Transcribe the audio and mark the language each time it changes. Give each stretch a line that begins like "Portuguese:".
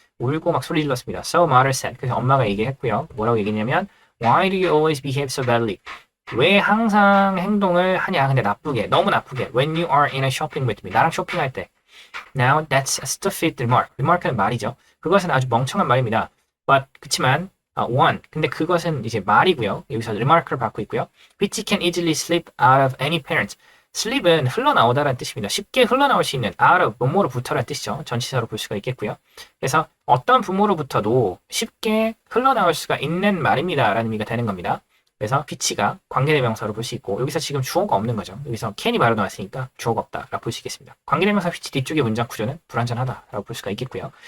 Korean: 울고 막 소리 질렀습니다.
English: So mother said.
Korean: 그래서 엄마가 얘기했고요. 뭐라고 얘기했냐면
English: Why do you always behave so badly?
Korean: 왜 항상 행동을 하냐? 근데 나쁘게, 너무 나쁘게.
English: When you are in a shopping with me.
Korean: 나랑 쇼핑할 때.
English: Now that's a stupid remark.
Korean: remark는 말이죠. 그것은 아주 멍청한 말입니다.
English: But
Korean: 그치만
English: one.
Korean: 근데 그것은 이제 말이고요. 여기서 remark를 받고 있고요.
English: Which can easily slip out of any parents.
Korean: slip은 흘러나오다라는 뜻입니다. 쉽게 흘러나올 수 있는 out of 뭐뭐로부터라는 뜻이죠. 전치사로 볼 수가 있겠고요. 그래서 어떤 부모로부터도 쉽게 흘러나올 수가 있는 말입니다. 라는 의미가 되는 겁니다. 그래서 which가 관계대명사로 볼 수 있고 여기서 지금 주어가 없는 거죠. 여기서 can이 바로 나왔으니까 주어가 없다라고 볼 수 있겠습니다. 관계대명사 which 뒤쪽의 문장 구조는 불완전하다라고 볼 수가 있겠고요.